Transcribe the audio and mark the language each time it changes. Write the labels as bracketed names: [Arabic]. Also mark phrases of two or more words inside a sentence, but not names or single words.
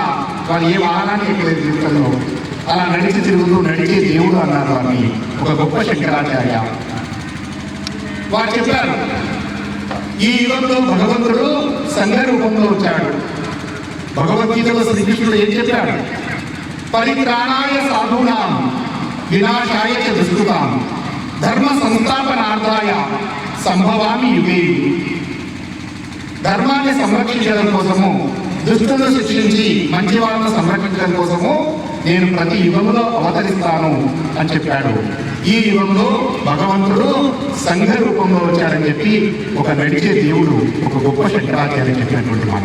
[Telugu] వారు ఏ వాహనాన్ని ఎక్కలేదు జీవితంలో, అలా నడిచి తిరుగుతూ నడిచే దేవుడు అన్నారు వారిని, ఒక గొప్ప శంకరాచార్య. వారు చెప్పారు, ఈ యుగంలో భగవంతుడు సంఘ రూపంలో వచ్చాడు. భగవద్గీతలో శ్రీకృష్ణుడు ఏం చెప్పాడు? [Sanskrit] పరిత్రాణాయ సాధూనాం వినాశాయ చ దుష్కృతాం ధర్మ సంస్థాపనార్థాయ సంభవామి యుగే. [Telugu] ధర్మాన్ని సంరక్షించడం కోసము, దుష్టులను శిక్షించి మంచి వాళ్ళను సంరక్షించడం కోసము నేను ప్రతి యుగంలో అవతరిస్తాను అని చెప్పాడు. ఈ యుగంలో భగవంతుడు సంఘ రూపంలో వచ్చాడని చెప్పి ఒక నడిచే దేవుడు, ఒక గొప్ప శంకరాచార్య చెప్పినటువంటి మాట.